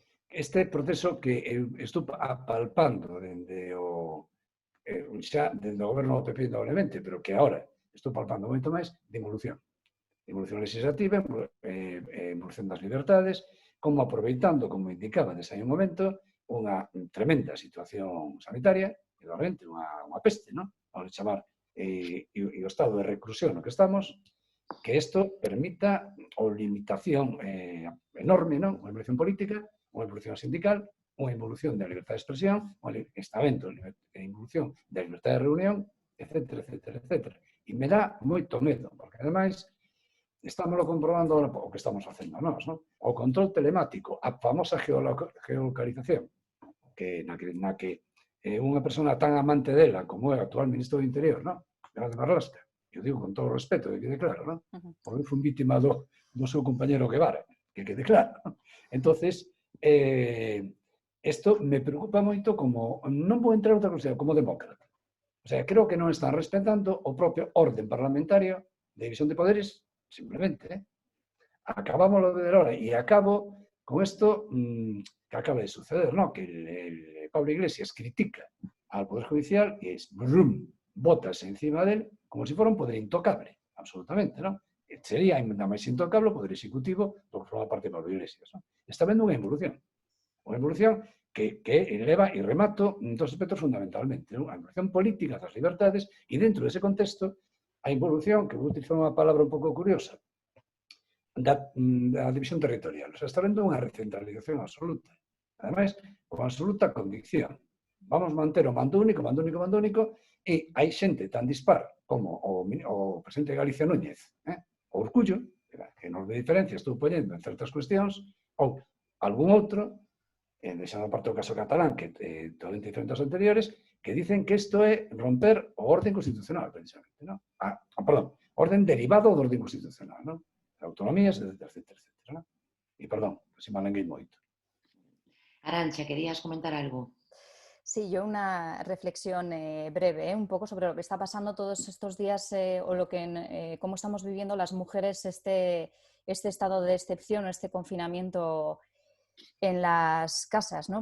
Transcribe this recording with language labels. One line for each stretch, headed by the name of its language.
Galician: Este proceso que eu estou apalpando dende o xa dende o goberno do PP indudablemente, pero que agora estou palpando moito máis de evolución legislativa, evolución das libertades, como aproveitando, como indicaba nese aí momento, unha tremenda situación sanitaria, e realmente unha peste, non? Vamos a chamar, e o estado de reclusión no que estamos, que isto permita a limitación enorme, non? Unha evolución política, unha evolución sindical, unha evolución da libertad de expresión, un estamento de evolución da libertad de reunión, etc. E me dá moito medo, porque ademais estamos comprobando o que estamos facendo nós, non? O control telemático, a famosa geolocalización, que na que unha persona tan amante dela como é o actual ministro do Interior, non? Grande Marlasca, eu digo con todo o respeto, que quede claro, non? Porque foi vítima do seu compañero Guevara, que quede claro, non? Entonces, isto me preocupa moito como, non vou entrar outra cosa, como demócrata. O sea, creo que non están respetando o propio orden parlamentario de división de poderes, simplemente,
Spanish: acabamos lo de ahora y acabo con esto que acaba de suceder,
Galician: ¿no?
Spanish: Que el Pablo Iglesias critica al Poder Judicial y es brum, botas encima de él como si fuera un poder intocable, absolutamente, ¿no?
Galician: Sería ainda máis intocable o Poder Executivo do que forma parte de Pablo Iglesias, ¿no? Está vendo unha evolución que eleva e remato en dos aspectos fundamentalmente, ¿no? A evolución política das libertades e dentro dese contexto a evolución, que vou utilizar unha palabra un pouco curiosa, da división territorial. O sea, está vendo unha recentralización absoluta. Ademais, con absoluta convicción. Vamos manter o mando único, e hai xente tan dispar como o presidente de Galicia Núñez, o Urcullo, que nos de diferencia estou poñendo en certas cuestións, ou algún outro, deixando aparte o caso catalán, que é totalmente diferente aos anteriores, que dicen que isto é romper o orden constitucional, precisamente, ¿no? Perdón, orden derivado do orden constitucional, ¿no? Autonomías, etc. ¿no? E, perdón, se me alenguei moito. Arantxa, ¿querías comentar algo?
Spanish: Sí, yo una reflexión breve, un poco sobre lo que está pasando todos estos días o cómo estamos viviendo las mujeres este estado de excepción, este confinamiento en las casas, ¿no?